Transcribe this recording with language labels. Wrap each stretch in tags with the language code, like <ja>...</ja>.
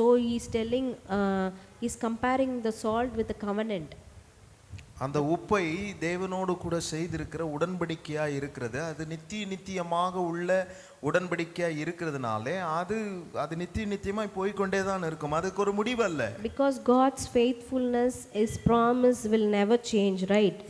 <en>So he's telling, he's comparing the salt with the covenant.</en> <ta>அந்த உப்பை தேவனோடு கூட செய்திருக்கிற உடன்படிக்கையா இருக்கிறது, அது நித்தியமாக உள்ள உடன்படிக்கையா இருக்கிறதுனாலே அது நித்தியமாய் போய்க்கொண்டே தான் இருக்கும், அதுக்கு ஒரு முடிவு அல்ல.</ta> <en>Because God's faithfulness, his promise will never change, right?</en>